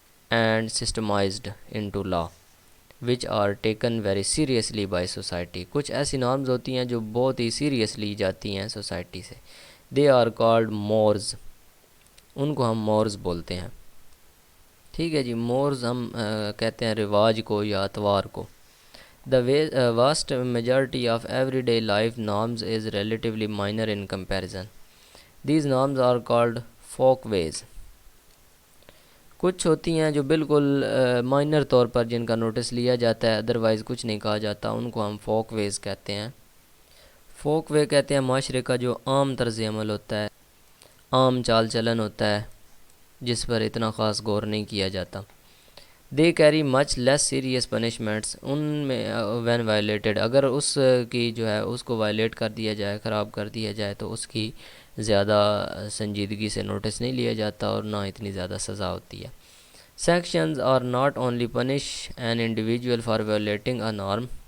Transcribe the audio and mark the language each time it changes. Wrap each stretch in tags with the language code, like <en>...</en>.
<en>and systemised into law which are taken very seriously by society,</en> <ur>کچھ ایسی norms ہوتی ہیں جو بہت ہی سیریس لی جاتی ہیں سوسائٹی سے۔</ur> <en>they are called mores,</en> <ur>ان کو ہم مورز بولتے ہیں، ٹھیک ہے جی۔ مورز ہم کہتے ہیں رواج کو یا اتوار کو۔</ur> <en>The vast majority of everyday life norms is relatively minor in comparison. These norms are called folkways.</en> <ur>کچھ ہوتی ہیں جو بالکل مائنر طور پر جن کا نوٹس لیا جاتا ہے، ادروائز کچھ نہیں کہا جاتا، ان کو ہم فوک ویز کہتے ہیں۔ فوک وے کہتے ہیں معاشرے کا جو عام طرز عمل ہوتا ہے، عام چال چلن ہوتا ہے، جس پر اتنا خاص غور نہیں کیا جاتا۔</ur> <en>they carry much less serious punishments,</en> <ur>ان میں</ur> <en>when violated,</en> <ur>اگر اس کی جو ہے اس کو وائلیٹ کر دیا جائے، خراب کر دیا جائے، تو اس کی زیادہ سنجیدگی سے نوٹس نہیں لیا جاتا اور نہ اتنی زیادہ سزا ہوتی ہے۔</ur> <en>Sanctions are not only punish an individual for violating a norm.</en>